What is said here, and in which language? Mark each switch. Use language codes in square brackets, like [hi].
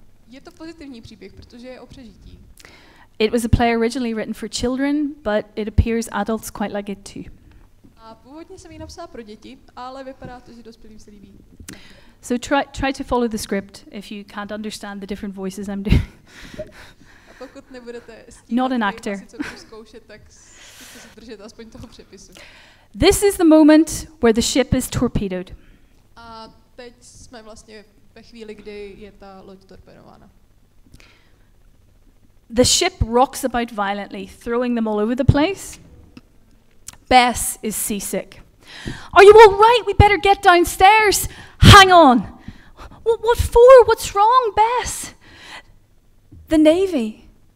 [cs] Je to pozitivní příběh, protože je o přežití. [en] It was a play originally written for children, but it appears adults quite like it too. [cs] A původně jsem ji napsala pro děti, ale vypadá to, že dospělým se líbí. [en] So try to follow the script if you can't understand the different voices I'm doing. [cs] A pokud nebudete [en] Not an actor. [cs] co budu zkoušet, tak zkuste se držet aspoň toho přepisu. [en] This is the moment where the ship is torpedoed. [cs] A teď jsme vlastně ve chvíli, kdy je ta loď torpedována. [en] The ship rocks about violently, throwing them all over the place. Bess is seasick. Are you all right? We better get downstairs. Hang on. What for? What's wrong, Bess? The Navy.